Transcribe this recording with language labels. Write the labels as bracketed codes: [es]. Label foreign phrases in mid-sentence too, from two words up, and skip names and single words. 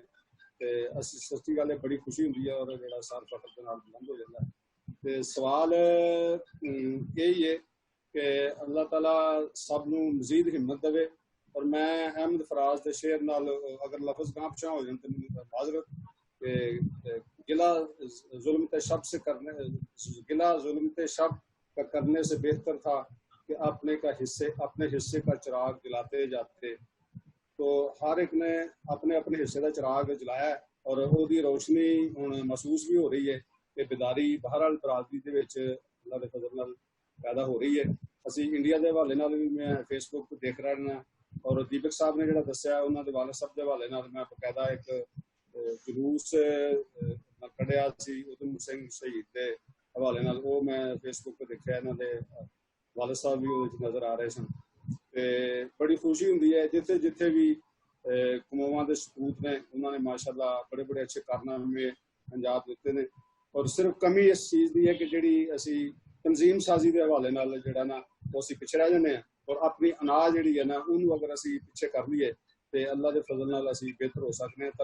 [pa] ਤੇ ਅਸੀਂ ਸੱਚੀ ਗੱਲ ਹੈ ਬੜੀ ਖੁਸ਼ੀ ਹੁੰਦੀ ਹੈ ਔਰ ਜਿਹੜਾ ਸਰ ਫਖਰ ਦੇ ਨਾਲ ਬੁਲੰਦ ਹੋ ਜਾਂਦਾ। ਤੇ ਸਵਾਲ ਇਹ ਹੀ ਹੈ ਕਿ ਅੱਲਾਹ ਤਾਲਾ ਸਭ ਨੂੰ ਮਜ਼ੀਦ ਹਿੰਮਤ ਦੇਵੇ। ਔਰ ਮੈਂ ਅਹਿਮਦ ਫਰਾਜ਼ ਦੇ ਸ਼ੇਰ ਨਾਲ ਅਗਰ ਲਫ਼ਜ਼ ਗਾਂ ਪਿਛਾਂ ਹੋ ਜਾਣ ਤਾਂ ਮੈਨੂੰ ਮਾਜ਼ਰਤ [ur] کہ گلا ظلم شب سے کرنے گلا ظلم شب کا کرنے سے بہتر تھا کہ اپنے حصے کا چراغ جلاتے جاتے. تو ہر ایک نے اپنے اپنے حصے کا چراغ جلایا اور وہی روشنی [pa] ہن محسوس بھی ہو رہی ہے کہ بیداری بہرحال برادری دے وچ اللہ دے فضل نال پیدا ہو رہی ہے. اسی انڈیا دے حوالے نال بھی میں فیس بک تے دیکھ رہا ہاں اور دیپک صاحب نے جڑا دسیا انہاں دے والد صاحب دے حوالے نال میں باقاعدہ ایک جلوس کڈیا سی ادھم سنگھ شہید دے حوالے نال وہ میں فیس بک تے دیکھیا انہاں دے والد صاحب بھی وہ نظر آ رہے سن. بڑی خوشی ہوندی ہے جتھے جتھے بھی قوماں دے سپوت نے انہوں نے ماشاءاللہ بڑے بڑے اچھے کارنامے انجام دیتے نے. اور صرف کمی اس چیز دی ہے کہ جڑی اسی تنظیم سازی دے حوالے نال جڑا نا وہ اسی پیچھے رہ جانے ہیں اور اپنی انا جڑی ہے نا انہوں اگر اسی پیچھے کر لیے تے اللہ دے فضل نال اسی بہتر ہو سکتے ہیں.